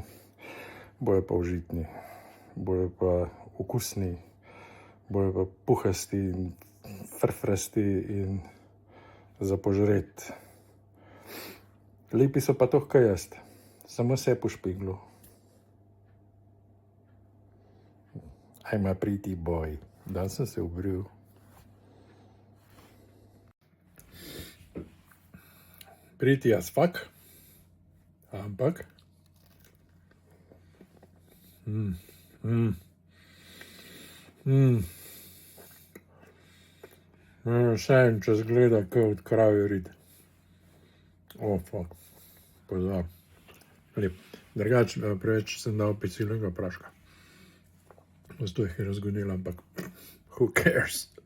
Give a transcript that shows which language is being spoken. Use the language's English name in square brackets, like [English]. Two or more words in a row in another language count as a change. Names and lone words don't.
[Slovenian] Bojo pa užitni, bojo pa okusni, bojo pa puhasti in frfrasti in za požret. Lepi so pa to, kaj jaz. Samo se po špiglu. [English] I'm a pretty boy. [Slovenian] Dan sem se obril. [English] Pretty as fuck. [Slovenian] Ampak. Še en čas gleda, kot od kravje rid. Fuck. Pozdrav. Lep. Drugač, preveč sem dal pecilnega praška. Zato jih je razgonila, ampak [English] who cares?